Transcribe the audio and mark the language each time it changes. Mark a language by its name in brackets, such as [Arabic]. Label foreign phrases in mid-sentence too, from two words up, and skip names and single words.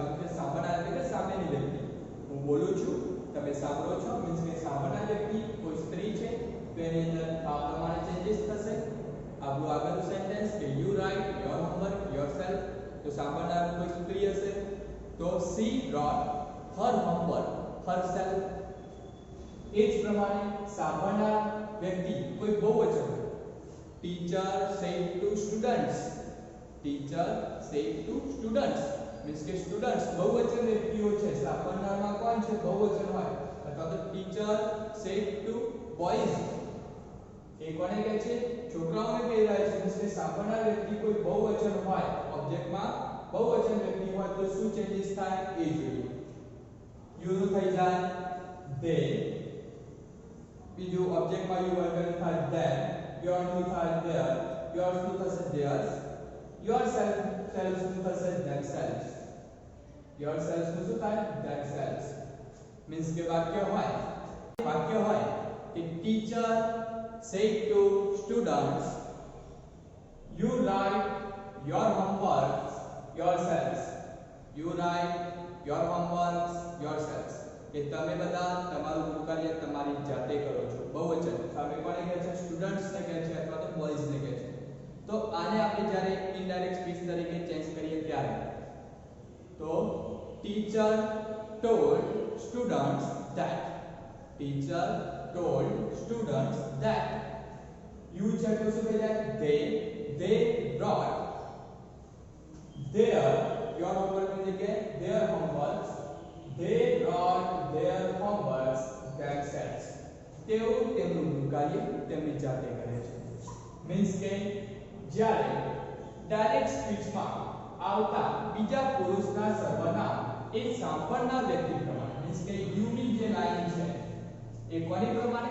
[Gujarati] કે સાંભળનાર એટલે કે સામેની વ્યક્તિ. હું બોલું છું, તમે સાંભળો છો મીન્સ કે સાંભળનાર વ્યક્તિ કોઈ સ્ત્રી છે તો એની અંદર આ પ્રમાણે ચેન્જીસ થશે. આપણું આગળનું [English] સેન્ટેન્સ કે you write your homework yourself, [Gujarati] તો સાંભળનાર કોઈ સ્ત્રી હશે તો [English] she brought her homework herself. [Gujarati] એ જ પ્રમાણે સાંભળનાર વ્યક્તિ કોઈ બહુવચન હોય. [English] teacher said to students, teacher said to students મીન્સ કે સ્ટુડન્ટ્સ [Gujarati] બહુવચન વ્યક્તિઓ છે. સાંભળનારમાં કોણ છે? બહુવચન હોય. અથવા તો [English] teacher said to boys, [Gujarati] એ કોને કહે છે? છોકરાઓને કહી રહ્યા છે. મીન્સ કે સાંભળનાર વ્યક્તિ કોઈ બહુવચન હોય, ઓબ્જેક્ટમાં બહુવચન વ્યક્તિ હોય તો શું ચેન્જીસ થાય એ જોઈએ. યુ નું થઈ જાય they, બીજું ઓબ્જેક્ટમાં યુ વર્ગનું થાય them, યોર નું થાય their, યોર્સ નું થશે theirs, [English] yourself selves [Gujarati] નું થશે themselves, yourselves નું શું થાય? themselves. મીન્સ કે વાક્ય હોય કે [English] ટીચર said to students you write your homework yourselves, you write your homework yourselves. [Gujarati] કે તમે બધા તમારું કાર્ય તમારી જાતે કરો છો. બહુવચન સામે કોને કહે છે? સ્ટુડન્ટ્સ ને કહે છે અથવા તો બોયઝ ને કહે છે. તો આને આપણે જ્યારે [English] indirect speech [Gujarati] તરીકે ચેન્જ કરીએ ત્યારે તો [English] teacher told students that, teacher told students that. [Gujarati] યુ છે તો શું થઈ જાય? [English] they brought their, your homework [Gujarati] ની જગ્યાએ [English] their homeworks, they brought their homeworks themselves. [Gujarati] તેઓ તેમનું કાર્ય તેમની જાતે કરે છે. મીન્સ કે જ્યારે ડાયરેક્ટ સ્પીચમાં આવતા બીજા પુરુષના સર્વનામ એ સાંભળનાર વ્યક્તિ પ્રમાણે મીન્સ કે યુ ની જે લાઈન છે એ કોની પ્રમાણે?